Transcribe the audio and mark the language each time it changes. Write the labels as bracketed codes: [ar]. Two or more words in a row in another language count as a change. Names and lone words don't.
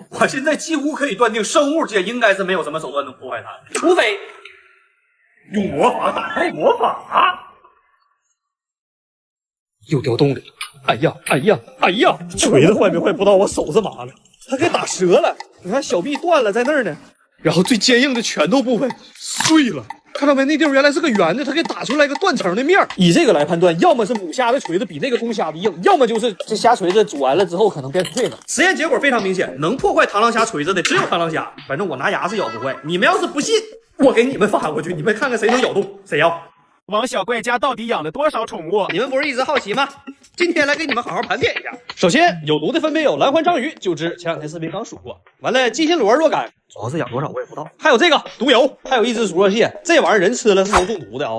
[zh] 我現在幾乎可以斷定，生物界應該是沒有什麼手段能破壞它，除非用魔法打敗魔法。又掉洞裡了！哎呀，錘子壞沒壞不知道，我手是麻了，它給打折了。你看小臂斷了，在那兒呢。然後最堅硬的拳頭部分碎了，看到沒？那地方原來是個圓的，它給打出來一個斷層的面。以這個來判斷，要麼是母蝦的錘子比那個公蝦的硬，要麼就是這蝦錘子煮完了之後可能變碎了。實驗結果非常明顯，能破壞螳螂蝦錘子的只有螳螂蝦。反正我拿牙是咬不壞，你們要是不信，我給你們發過去，你們看看誰能咬動，誰要。王小怪家到底養了多少寵物？你們不是一直好奇嗎？今天來給你們好好盤點一下。首先，有毒的分別有藍環章魚9隻，前2天視頻剛數過。完了，雞心螺若干，主要是養多少我也不知道。還有這個毒油，還有一隻熟若蟹，這玩意兒人吃了是能中毒的啊。